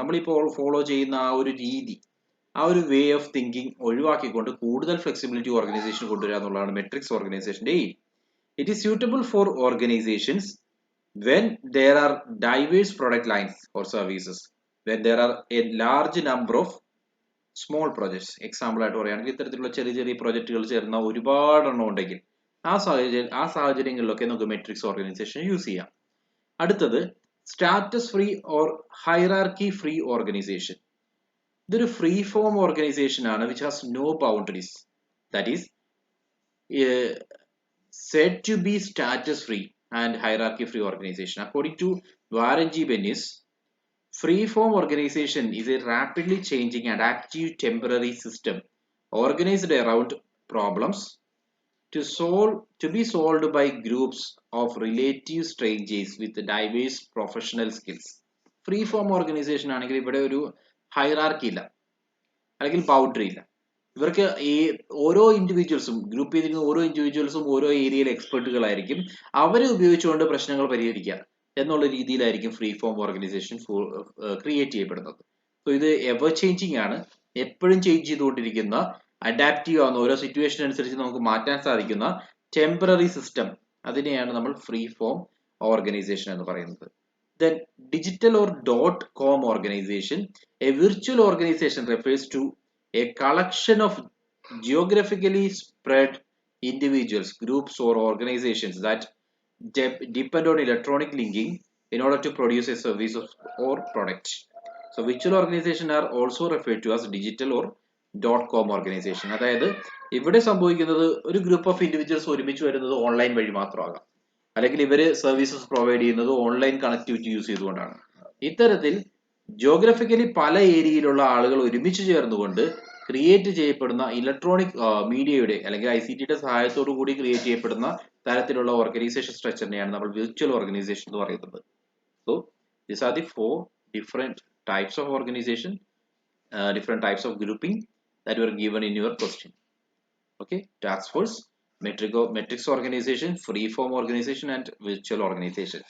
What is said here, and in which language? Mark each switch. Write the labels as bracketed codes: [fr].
[ml] നമ്മളിപ്പോൾ ഫോളോ ചെയ്യുന്ന ആ ഒരു രീതി, ആ ഒരു വേ ഓഫ് തിങ്കിങ് ഒഴിവാക്കിക്കൊണ്ട് കൂടുതൽ ഫ്ലെക്സിബിലിറ്റി ഓർഗനൈസേഷൻ കൊണ്ടുവരിക എന്നുള്ളതാണ് മെട്രിക്സ് ഓർഗനൈസേഷന്റെ aim. [en] It is suitable for organizations when there are diverse product lines or services, when there are a large number of small projects. [ml] Example ആയിട്ട് പറയുകയാണെങ്കിൽ ഇത്തരത്തിലുള്ള ചെറിയ ചെറിയ പ്രൊജക്ടുകൾ ചേർന്ന ഒരുപാട് എണ്ണം ഉണ്ടെങ്കിൽ ആ സാഹചര്യങ്ങളിലൊക്കെ നമുക്ക് മെട്രിക്സ് ഓർഗനൈസേഷൻ യൂസ് ചെയ്യാം. അടുത്തത് [en] Status free or hierarchy free organization. ഇതൊരു free form organization ആണ് which has no boundaries. That is said to be status free and hierarchy free organization. According to Warren G. Bennis, free form organization is a rapidly changing adaptive temporary system organized around problems to be solved by groups of relative strangers with diverse professional skills. [ml] Free form organisation ആണെങ്കിൽ ഇവിടെ ഒരു hierarchy ഇല്ല, അല്ലെങ്കിൽ boundary ഇല്ല. ഇവർക്ക് ഈ ഓരോ ഇൻഡിവിജ്വൽസും group ചെയ്തിരിക്കുന്ന ഓരോ ഇൻഡിവിജ്വൽസും ഓരോ ഏരിയയിൽ എക്സ്പെർട്ടുകളായിരിക്കും. അവരെ ഉപയോഗിച്ചുകൊണ്ട് പ്രശ്നങ്ങൾ പരിഹരിക്കുക എന്നുള്ള രീതിയിലായിരിക്കും ഫ്രീ ഫോം ഓർഗനൈസേഷൻ ക്രിയേറ്റ് ചെയ്യപ്പെടുന്നത്. സോ ഇത് എവർ ചേഞ്ചിങ് ആണ്, എപ്പോഴും ചേഞ്ച് ചെയ്തുകൊണ്ടിരിക്കുന്ന, അഡാപ്റ്റീവ് ആവുന്ന, ഓരോ സിറ്റുവേഷൻ അനുസരിച്ച് നമുക്ക് മാറ്റാൻ സാധിക്കുന്ന ടെമ്പററി സിസ്റ്റം, അതിനെയാണ് നമ്മൾ ഫ്രീ ഫോം ഓർഗനൈസേഷൻ എന്ന് പറയുന്നത്. [en] Then digital or .com organization. A virtual organization refers to a collection of geographically spread individuals, groups, or organizations that depend on electronic linking in order to produce a service or product. So virtual organizations are also referred to as digital or .com organization. [ml] അതായത് ഇവിടെ സംഭവിക്കുന്നത് ഒരു group of individuals ഒരുമിച്ച് വരുന്നത് online വഴി മാത്രമാകാം, അല്ലെങ്കിൽ ഇവര് services provide ചെയ്യുന്നത് ഓൺലൈൻ കണക്ടിവിറ്റി യൂസ് ചെയ്തുകൊണ്ടാണ്. ഇത്തരത്തിൽ ജിയോഗ്രഫിക്കലി പല ഏരിയയിലുള്ള ആളുകൾ ഒരുമിച്ച് ചേർന്നുകൊണ്ട് ക്രിയേറ്റ് ചെയ്യപ്പെടുന്ന ഇലക്ട്രോണിക് മീഡിയയുടെ അല്ലെങ്കിൽ ICTയുടെ സഹായത്തോടു കൂടി ക്രിയേറ്റ് ചെയ്യപ്പെടുന്ന തരത്തിലുള്ള ഓർഗനൈസേഷൻ സ്ട്രക്ചറിനെയാണ് നമ്മൾ വിർച്വൽ ഓർഗനൈസേഷൻ എന്ന് പറയുന്നത്. [en] So these are the 4 different types of organization, different types of grouping that were given in your question. Okay, task force, metrics organization, free form organization, and virtual organization.